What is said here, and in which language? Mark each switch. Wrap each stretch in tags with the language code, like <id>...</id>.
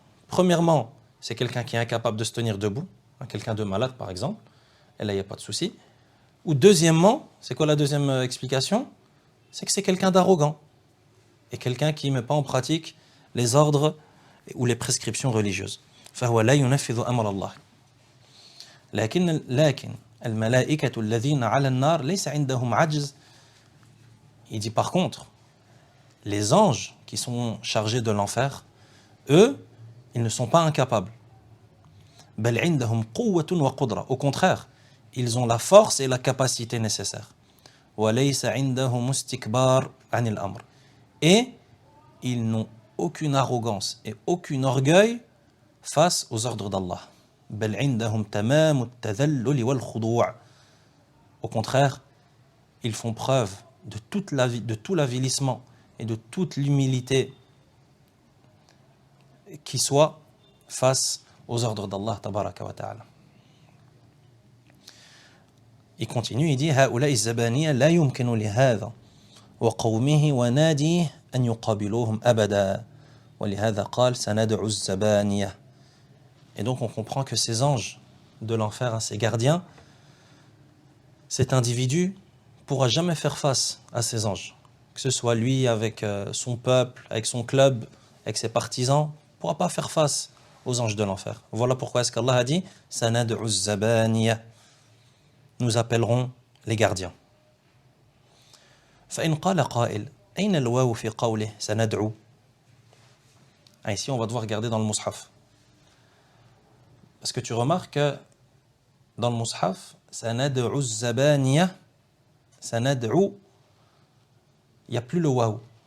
<fr>Premièrement, c'est quelqu'un qui est incapable de se tenir debout, quelqu'un de malade par exemple, et là il n'y a pas de souci. Ou deuxièmement, c'est quoi la deuxième explication? C'est que c'est quelqu'un d'arrogant et quelqu'un qui ne met pas en pratique les ordres ou les prescriptions religieuses.</fr> <ar>فهو لا ينفذ أمر الله. لكن الملائكة الذين على النار ليس عندهم عجز.</ar> <fr>Il dit par contre, les anges qui sont chargés de l'enfer, eux, ils ne sont pas incapables.</fr> <ar>بل عندهم قوة وقدرة.</ar> <fr>Au contraire, ils ont la force et la capacité nécessaires.</fr> <ar>وليس عندهم استكبار عن الأمر.</ar> <fr>Et ils n'ont aucune arrogance et aucun orgueil face aux ordres d'Allah.</fr> <ar>بل عندهم تمام التذلل والخضوع.</ar> <fr>Au contraire, ils font preuve de tout l'avilissement et de toute l'humilité qui soit face aux ordres d'Allah tabaraka wa ta'ala. Il continue, il dit</fr> <ar>هؤلاء الزبانية لا يمكن لهذا وقومه وناديه أن يقابلوهم أبدا ولهذا قال سندعو الزبانية.</ar> <fr>Et donc on comprend que ces anges de l'enfer, ces gardiens, cet individu ne pourra jamais faire face à ces anges. Que ce soit lui avec son peuple, avec son club, avec ses partisans, ne pourra pas faire face aux anges de l'enfer. Voilà pourquoi est-ce qu'Allah a dit «</fr> <ar>Sanad'u zabaniya</ar> <fr>» nous appellerons les gardiens.</fr> <ar>فإن قال قائل أين الواو في قوله سندعو.</ar> <fr>Ici on va devoir regarder dans le mushaf. Parce que tu remarques que dans le mushaf,</fr> <ar>sanad'u zabaniya,</ar> <fr>sanad'u, il n'y a plus le waouh.</fr>